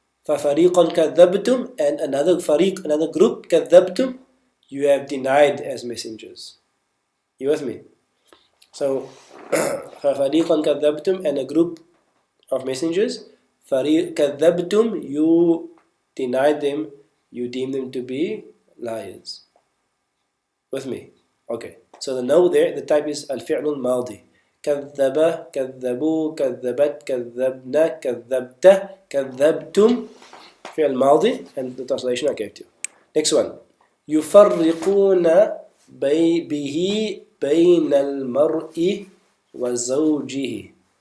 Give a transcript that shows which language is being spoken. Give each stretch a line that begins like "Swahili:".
Arabic: فَفَرِيقًا كَذَّبْتُم
English: and another fariq, another group, كَذَّبْتُم, you have denied as messengers. You with me? So
Arabic: فَفَرِيقًا كَذَّبْتُم
English: and a group of messengers, كَذَّبْتُم, you denied them, you deemed them to be liars. With me? Okay. So the no there, the type is al-fi'l al-madi.
Arabic: كذب, كذبوا, كذبت, كذبنا, كذبت, كذبتم. فعل ماضي,
English: and the translation I gave to you. Next one.
Arabic: يفرقون به بين المرء وزوجه.